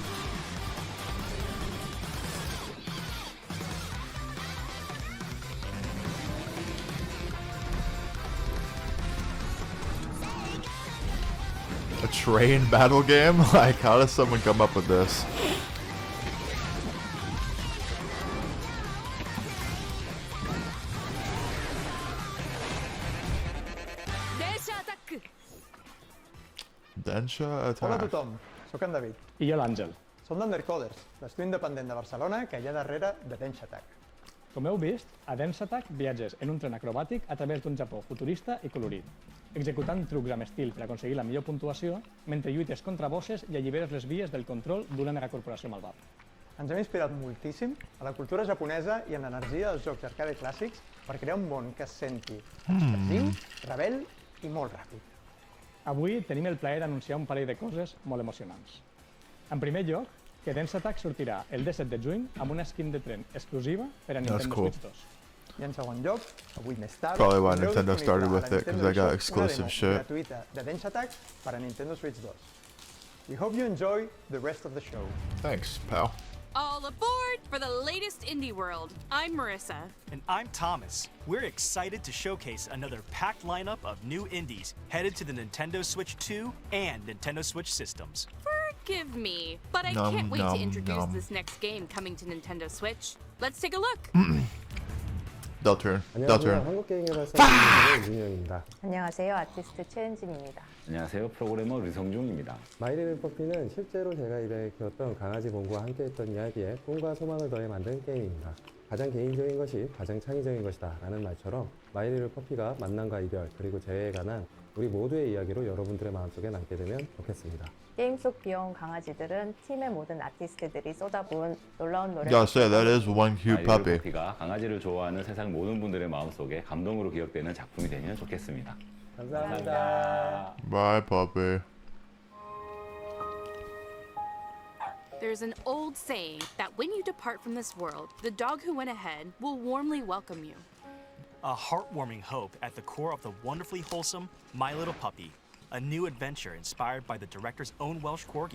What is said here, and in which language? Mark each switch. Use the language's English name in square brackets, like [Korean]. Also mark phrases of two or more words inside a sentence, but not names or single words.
[English] A train battle game? Like, how does someone come up with this? Densha attack. [Catalan] Hola a tothom, sóc en David. I jo l'Àngel. Som d'Undercoders, l'estudi independent de Barcelona que hi ha darrere de Densha Attack. Com heu vist, a Dance Attack viatges en un tren acrobàtic a través d'un Japó futurista i colorit, executant trucs amb estil per aconseguir la millor puntuació, mentre lluites contra bosses i alliberes les vies del control d'una megacorporació malvada. Ens hem inspirat moltíssim a la cultura japonesa i en l'energia dels jocs arcade clàssics per crear un món que es senti expressiu, rebel i molt ràpid. Avui tenim el plaer d'anunciar un parell de coses molt emocionants. En primer lloc, que Dance Attack sortirà el 17 de juny amb una skin de tren exclusiva per a Nintendo [English] cool. [Catalan] Switch 2. I en segon lloc, avui més tard, [English] Probably why [Catalan] tindreu [English] Nintendo started [Catalan] disponible [English] with [Catalan] a la [English] it, 'cause [Catalan] Nintendo [English] they got [Catalan] eShop [English] exclusive [Catalan] una [English] shit. [Catalan] demo gratuïta de Densha Attack per a Nintendo Switch 2. [English] We hope you enjoy the rest of the show. Thanks, pal. All aboard for the latest indie world. I'm Marissa. And I'm Thomas. We're excited to showcase another packed lineup of new indies headed to the Nintendo Switch 2 and Nintendo Switch systems. Forgive me, but I Nom, can't wait nom, to introduce nom. this next game coming to Nintendo Switch. Let's take a look. Deltarune. [Korean] 안녕하세요. [English] Deltarune. [Korean] 한국게임의 발사 윤영입니다. 안녕하세요. 아티스트 최은진입니다. 안녕하세요. 프로그래머 류성중입니다. 마이리는 실제로 제가 입에 키웠던 강아지 봉구와 함께했던 이야기에 꿈과 소망을 더해 만든 게임입니다. 가장 개인적인 것이 가장 창의적인 것이다 라는 말처럼 마이리가 만남과 이별 그리고 재회에 관한 우리 모두의 이야기로 여러분들의 마음속에 남게 되면 좋겠습니다. 게임 속 귀여운 강아지들은 팀의 모든 아티스트들이 쏟아부은 놀라운 노래. [English] Gotta say, that is one cute puppy. [Korean] 퍼피가 강아지를 좋아하는 세상 모든 분들의 마음속에 감동으로 기억되는 작품이 되면 좋겠습니다. 감사합니다. [English] Bye, puppy. There's an old saying that when you depart from this world, the dog who went ahead will warmly welcome you. A heartwarming hope at the core of the wonderfully wholesome My Little Puppy, a new adventure inspired by the director's own Welsh corgi.